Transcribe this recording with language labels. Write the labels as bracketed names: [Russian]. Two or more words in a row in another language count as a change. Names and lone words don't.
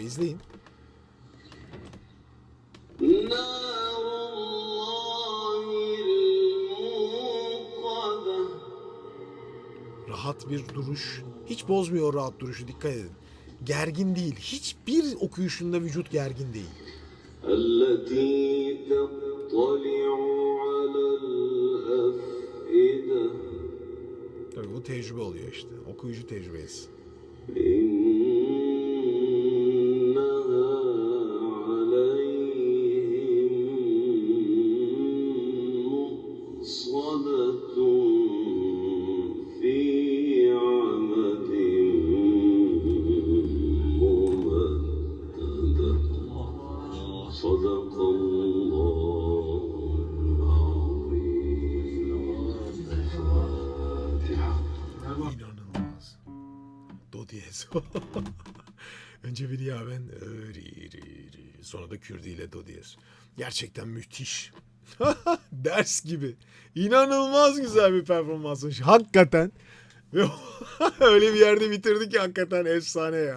[Turkish] İzleyin. Rahat bir duruş. Hiç bozmuyor rahat duruşu, dikkat edin. Gergin değil. Hiçbir okuyuşunda vücut gergin değil. [Arabic] التي تطلع على الأفئدة [Turkish] Tabii bu tecrübe oluyor işte. Okuyucu tecrübesi. [Arabic] إنها عليهم مؤصدة في عمد ممددة صدق الله العظيم. [Turkish] İnanılmaz. Do diyez. Önce bir yaven, sonra da Kürdi ile do diyez. Gerçekten müthiş. Ders gibi. İnanılmaz güzel bir performans. Hakikaten. Ve öyle bir yerde bitirdi ki hakikaten efsane ya.